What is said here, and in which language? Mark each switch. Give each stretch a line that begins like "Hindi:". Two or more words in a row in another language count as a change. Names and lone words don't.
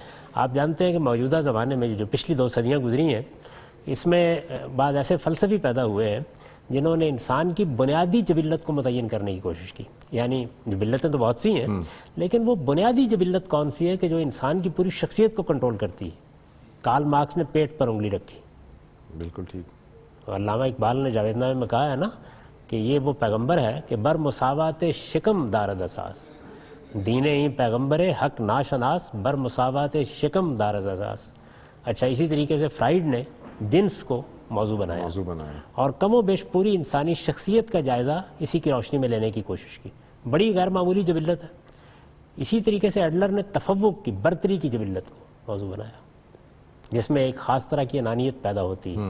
Urdu: آپ جانتے ہیں کہ موجودہ زمانے میں جو پچھلی 2 صدیاں گزری ہیں, اس میں بعض ایسے فلسفی پیدا ہوئے ہیں جنہوں نے انسان کی بنیادی جبلت کو متعین کرنے کی کوشش کی. یعنی جبلتیں تو بہت سی ہیں, لیکن وہ بنیادی جبلت کون سی ہے کہ جو انسان کی پوری شخصیت کو کنٹرول کرتی ہے. کارل مارکس نے پیٹ پر انگلی رکھی. بالکل ٹھیک. علامہ اقبال نے جاوید نامے میں کہا ہے نا کہ یہ وہ پیغمبر ہے کہ
Persian: بر مساوات شکم دارد اساس, دین ہی پیغمبر حق ناشناس بر مساوات شکم دارد اساس.
Urdu: اچھا, اسی طریقے سے فرائیڈ نے جنس کو موضوع بنایا بنایا اور کم و بیش پوری انسانی شخصیت کا جائزہ اسی کی روشنی میں لینے کی کوشش کی. بڑی غیر معمولی جبلت ہے. اسی طریقے سے ایڈلر نے تفوق کی، برتری کی جبلت کو موضوع بنایا، جس میں ایک خاص طرح کی انانیت پیدا ہوتی ہے.